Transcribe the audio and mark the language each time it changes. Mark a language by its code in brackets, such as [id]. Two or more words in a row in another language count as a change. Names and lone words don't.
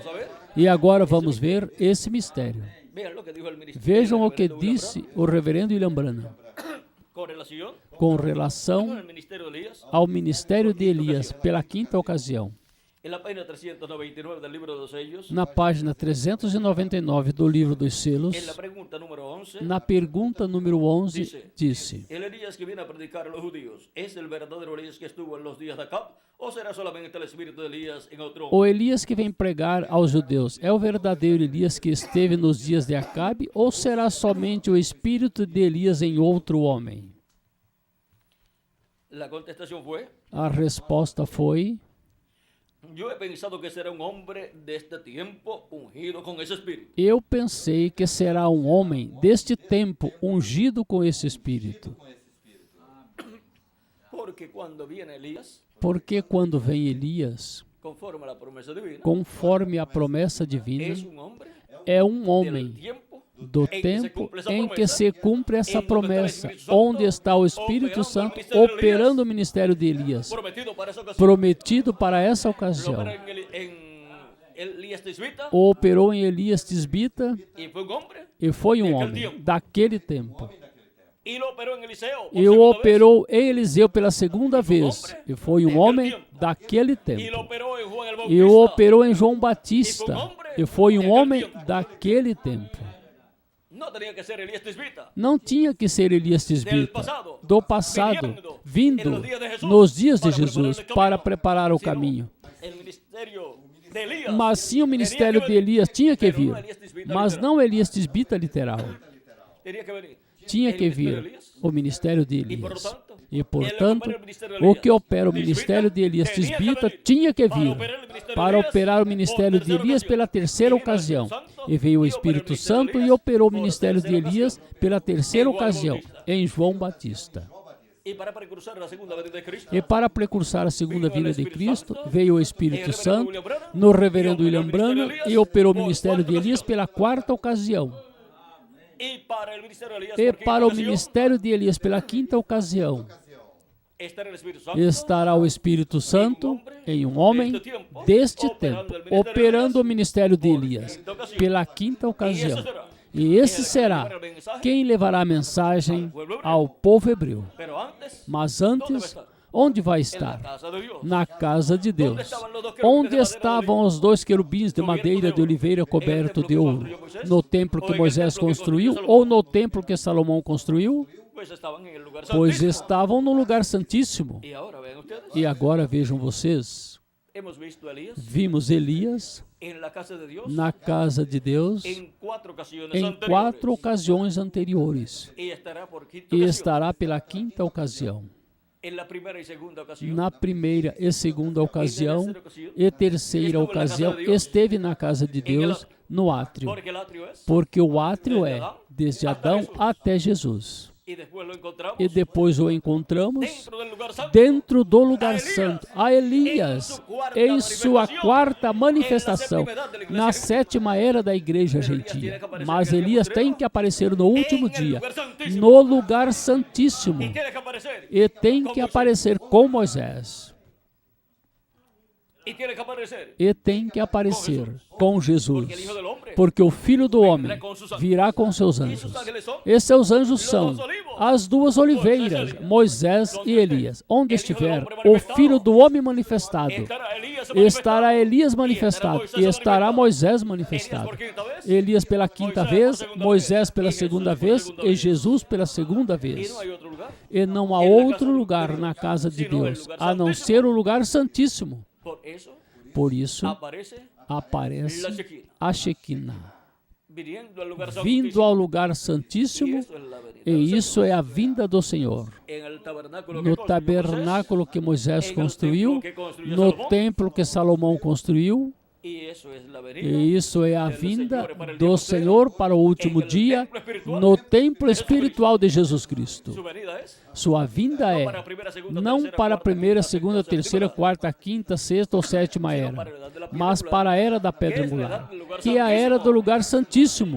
[pt] E agora vamos ver esse mistério. Vejam o que disse o reverendo William Branham com relação ao ministério de Elias pela quinta ocasião. Na página 399 do livro dos selos, na pergunta número 11, disse: [es] El Elías que viene a predicar a los judíos, ¿es el verdadero Elías que estuvo en los días de Acab? ¿O será solamente el espíritu de Elías en otro? [pt] O Elias que vem pregar aos judeus é o verdadeiro Elias que esteve nos dias de Acabe, ou será somente o espírito de Elias em outro homem? [es] La contestación fue, [pt] A resposta foi: [es] yo he pensado que será un hombre de este tiempo ungido con ese espíritu. [pt] eu pensei que será um homem deste tempo ungido com esse Espírito. [es] Porque cuando viene Elías, [pt] Porque quando vem Elias, [es] conforme a la promesa divina, [pt] conforme a promessa divina, [es] es un hombre [pt] é um [es] del [pt] homem [es] tiempo [pt] do [es] en que se [pt] tempo [es] cumple esa [pt] em que [es] promesa, [pt] se cumpre essa [es] en donde está el [pt] promessa, [es] Espíritu Santo [pt] onde está o Espírito [es] operando [pt] Santo [es] el ministerio de [pt] operando o [es] Elías, [pt] ministério de Elias, [es] prometido para esa ocasión. [pt] prometido para essa [es] Lo [pt] ocasião. [es] opera en Elías Tisbita, [pt] Operou em Elias Tisbita [es] y fue un hombre, [pt] e foi um homem daquele tempo. [es] y lo operó en Eliseo por [pt] E o [es] segunda vez, [pt] operou em Eliseu pela segunda vez. E foi um homem daquele [es] y lo [pt] tempo. [es] operó en Juan el [pt] E o [es] Bautista. [pt] operou em João Batista. E foi um homem daquele tempo. [es] No tenía que ser Elías Tisbita. [pt] Não tinha que ser Elias Tisbita, do passado, vindo nos dias de Jesus para preparar o caminho. [es] El ministerio de Elías [pt] Mas sim o [es] tenía [pt] ministério [es] que [pt] de [es] venir, [pt] Elias tinha que [es] pero no [pt] vir. [es] Elías Tisbita [pt] Mas [es] literal. [pt] não Elias Tisbita literal. [es] Tenía que venir. [pt] Tinha [es] El [pt] que [es] ministerio de [pt] vir [es] Elías. [pt] o ministério de E, por Elias. tanto, E, portanto, ele opera o ministério de o que Elias. opera o ministério de Elias Tisbita tinha que vir para operar o ministério de Elias pela terceira ocasião. E veio o Espírito Santo e operou o ministério de Elias pela terceira ocasião, em João Batista. [es] Y para precursar la segunda venida de Cristo, [pt] E para precursar a segunda vinda de Cristo, veio o Espírito Santo no reverendo William Branham e operou o ministério de Elias pela quarta ocasião. [es] y para el ministerio de Elías, [pt] E [es] por [pt] para [es] quinta [pt] o [es] ocasión, [pt] ministério de Elias pela quinta ocasião, [es] estará el Espíritu Santo [pt] estará o Espírito Santo em um homem deste tempo, operando o ministério de Elias pela quinta ocasião. E esse será quem levará a mensagem ao povo hebreu. [es] Pero antes, [pt] Mas antes, onde vai [es] en la [pt] estar? [es] casa de Dios. [pt] Na casa de Deus. Onde estavam os dois querubins de madeira de oliveira coberto de ouro? No templo que Moisés construiu ou no templo que Salomão construiu? [es] Pues estaban en el lugar [pt] Pois [es] santísimo. [pt] estavam no lugar santíssimo. [es] Y ahora vean ustedes, [pt] E agora vejam vocês, [es] hemos visto a Elías [pt] vimos Elias [es] en la casa de Dios [pt] na casa de Deus [es] en 4 ocasiones [pt] em [es] anteriores. [pt] 4 ocasiões anteriores [es] Y estará por quinta [pt] e [es] ocasión. [pt] estará pela quinta ocasião. [es] En la primera y segunda ocasión. [pt] Na primeira e segunda ocasião e terceira ocasião esteve na casa de Deus no átrio, [es] Porque el atrio es. [pt] porque o átrio é desde Adão até Jesus. [es] Y después lo encontramos [pt] E depois o encontramos [es] dentro del lugar santo. [pt] dentro do lugar santo, a Elias, em sua quarta manifestação, na sétima era da igreja gentia. Mas Elias tem que aparecer no último dia, no lugar santíssimo, [es] Y tiene que aparecer. [pt] e tem que aparecer com Moisés, [es] Y tiene que aparecer. [pt] e tem que aparecer com Jesus, porque o Filho do Homem virá com seus anjos. E seus anjos são as duas oliveiras, Moisés e Elias. Onde estiver o Filho do Homem manifestado, estará Elias manifestado e estará Moisés manifestado. Elias pela quinta vez, Moisés pela segunda vez e Jesus pela segunda [es] Y [pt] vez. [es] no hay otro lugar. [pt] E não há outro lugar na casa de Deus, a não ser o lugar santíssimo. [es] Por eso [pt] Por isso, [es] aparece [pt] aparece [es] la Shekinah. [pt] a Shekinah, [es] Viniendo al lugar [pt] vindo ao [es] santísimo. [pt] lugar [es] Y [pt] santíssimo, [es] eso es la venida [pt] e [es] del Señor. [pt] isso é a vinda do Senhor. [es] En el tabernáculo que [pt] No [es] construyó [pt] tabernáculo que Moisés [es] en el [pt] construiu, [es] templo que construyó [pt] no [es] Salomón. [pt] templo que Salomão construiu, [es] Y eso es la venida [pt] e isso é a [es] del [pt] vinda [es] Señor para el [pt] do [es] día [pt] Senhor para o último dia, no templo espiritual de Jesus [es] Su [pt] Cristo. [es] venida es [pt] Sua vinda é não para a primeira, segunda, terceira, quarta, quinta, sexta ou sétima era, mas para a era da pedra angular, que é a era do lugar santíssimo.